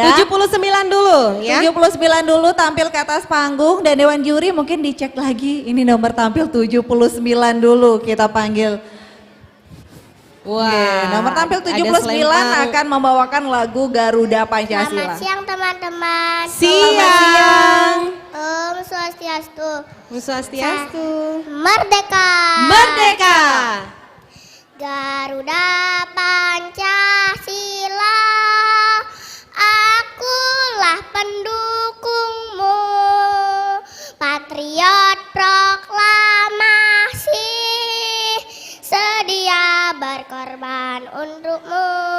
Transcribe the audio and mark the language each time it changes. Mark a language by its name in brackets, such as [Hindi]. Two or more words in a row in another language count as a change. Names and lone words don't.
[Indonesian] 79 dulu ya. 79 dulu tampil ke atas panggung dan Dewan Juri mungkin dicek lagi ini nomor tampil 79 dulu kita panggil. Wah, Oke, nomor tampil ada 79 selempang. akan membawakan lagu Garuda Pancasila. Selamat siang teman-teman. Siang. Om Swastiastu. Swastiastu. Merdeka. Merdeka. Garuda Pancasila, akulah pendukungmu, patriot proklamasi, sedia berkorban untukmu.